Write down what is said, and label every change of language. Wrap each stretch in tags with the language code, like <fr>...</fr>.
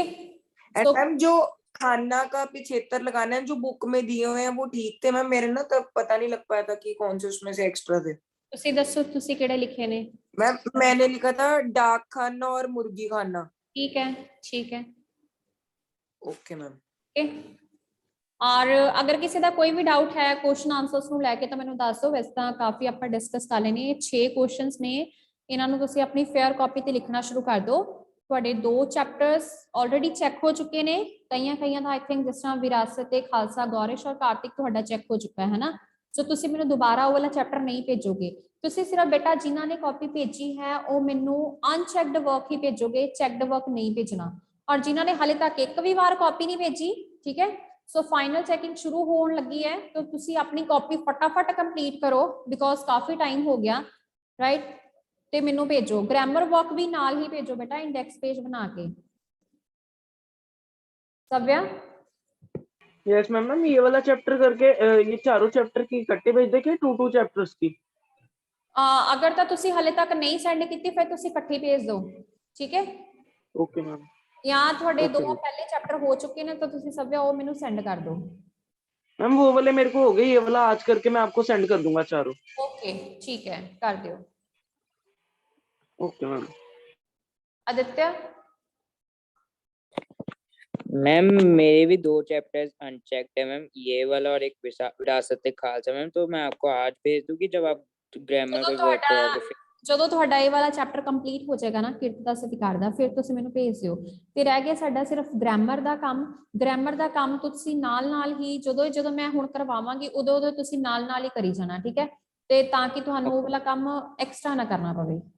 <hi>And ma'am जो खाना का पिछेतर लगाना है जो बुक में दिए हुए हैं वो ठीक थे मैम, मेरे ना तब पता नहीं लग पाया था कि कौन से उसमें से एक्स्ट्रा थे।</hi> <pa>तुसी दसो तुसी केड़े लिखे ने?</pa> <hi>मैम मैंने लिखा था डाक खाना और मुर्गी खाना। ठीक है ठीक है</hi> <en>Okay ma'am.</en> <hi>ओके और अगर किसी का कोई भी डाउट है क्वेश्चन आंसर्स</hi> <pa>ਨੂੰ ਲੈ ਕੇ ਤਾਂ ਮੈਨੂੰ ਦੱਸ ਦਿਓ। ਵੈਸੇ ਤਾਂ ਕਾਫੀ ਆਪਾਂ ਡਿਸਕਸ ਕਰ ਲੈਣੇ। 6 ਕੁਐਸਚਨਸ ਨੇ, ਇਹਨਾਂ ਨੂੰ ਤੁਸੀਂ ਆਪਣੀ ਫੇਅਰ ਕਾਪੀ ਤੇ ਲਿਖਣਾ ਸ਼ੁਰੂ ਕਰ ਦਿਓ। ਤੁਹਾਡੇ 2 ਚੈਪਟਰਸ ਆਲਰੇਡੀ ਚੈੱਕ ਹੋ ਚੁੱਕੇ ਨੇ, ਕਈਆਂ ਦਾ ਆਈ ਥਿੰਕ ਜਿਸ ਤਰ੍ਹਾਂ ਵਿਰਾਸਤ ਤੇ ਖਾਲਸਾ ਗੌਰਿਸ਼ ਔਰ ਕਾਰਤਿਕ ਤੁਹਾਡਾ ਚੈੱਕ ਹੋ ਚੁੱਕਾ ਹੈ ਨਾ। ਸੋ ਤੁਸੀਂ ਮੈਨੂੰ ਦੁਬਾਰਾ ਉਹ ਵਾਲਾ ਚੈਪਟਰ ਨਹੀਂ ਭੇਜੋਗੇ, ਤੁਸੀਂ ਸਿਰਫ ਬੇਟਾ ਜਿਨ੍ਹਾਂ ਨੇ ਕਾਪੀ ਭੇਜੀ ਹੈ ਉਹ ਮੈਨੂੰ ਅਨਚੈਕਡ ਵਰਕ ਹੀ ਭੇਜੋਗੇ, ਚੈਕਡ ਵਰਕ ਨਹੀਂ ਭੇਜਣਾ। ਔਰ ਜਿਨ੍ਹਾਂ ਨੇ ਹਾਲੇ ਤੱਕ ਇੱਕ ਵੀ ਵਾਰ ਕਾਪੀ ਨਹੀਂ ਭੇਜੀ, ਠੀਕ ਹੈ, ਸੋ ਫਾਈਨਲ ਚੈਕਿੰਗ ਸ਼ੁਰੂ ਹੋਣ ਲੱਗੀ ਹੈ, ਤਾਂ ਤੁਸੀਂ ਆਪਣੀ ਕਾਪੀ ਫਟਾਫਟ ਕੰਪਲੀਟ ਕਰੋ ਬਿਕੋਜ਼ ਕਾਫੀ ਟਾਈਮ ਹੋ ਗਿਆ, ਰਾਈਟ। ਤੇ ਮੈਨੂੰ ਭੇਜੋ। ਗ੍ਰਾਮਰ ਵਰਕ ਵੀ ਨਾਲ ਹੀ ਭੇਜੋ ਬੇਟਾ, ਇੰਡੈਕਸ</pa> <hi>पेज बना के। सव्या</hi> <en>Yes ma'am.</en> <hi>मैम ये वाला चैप्टर करके ये चारों चैप्टर की इकट्ठे भेज दे के 2 चैप्टर्स की?</hi> <pa>अगर तो तुसी हाले तक नहीं सेंड की फिर तुसी इकट्ठी भेज दो, ठीक है?</pa> <en>Okay ma'am.</en> <hi>या थोड़े</hi> <en>Okay, 2 ma'am.</en> <pa>पहले चैप्टर हो चुके ने तो तुसी सव्या वो मेनू सेंड कर दो।</pa> <hi>मैम वो वाले मेरे को हो गए, ये वाला आज करके मैं आपको सेंड कर दूंगा चारों। ओके ठीक है, कर दियो।</hi> <en>Okay ma'am. Aditya</en> <hi>मैम मेरे भी 2 चैप्टर्स अनचेक्ड है मैम, ये वाला और एक विरासत खालसा मैम। तो मैं आपको आज भेज दूंगी जब आप ग्रामर कोई वर्क कराओगे फिर?</hi> <pa>ਜਦੋਂ ਤੁਹਾਡਾ ਇਹ ਵਾਲਾ ਚੈਪਟਰ ਕੰਪਲੀਟ ਹੋ ਜਾਏਗਾ ਨਾ ਕਿਰਤ ਦਾ ਸਤਿਕਾਰ ਦਾ, ਫਿਰ ਤੁਸੀਂ ਮੈਨੂੰ ਭੇਜ ਦਿਓ। ਤੇ ਰਹਿ ਗਿਆ ਸਾਡਾ ਸਿਰਫ ਗ੍ਰਾਮਰ ਦਾ ਕੰਮ। ਗ੍ਰਾਮਰ ਦਾ ਕੰਮ ਤੁਸੀਂ ਨਾਲ ਹੀ ਜਦੋਂ ਮੈਂ ਹੁਣ ਕਰਵਾਵਾਂਗੀ ਉਦੋਂ ਤੁਸੀਂ ਨਾਲ ਹੀ ਕਰੀ ਜਾਣਾ, ਠੀਕ ਹੈ? ਤੇ ਤਾਂ ਕਿ ਤੁਹਾਨੂੰ ਉਹ ਵਾਲਾ ਕੰਮ ਐਕਸਟਰਾ ਨਾ ਕਰਨਾ ਪਵੇ।</pa>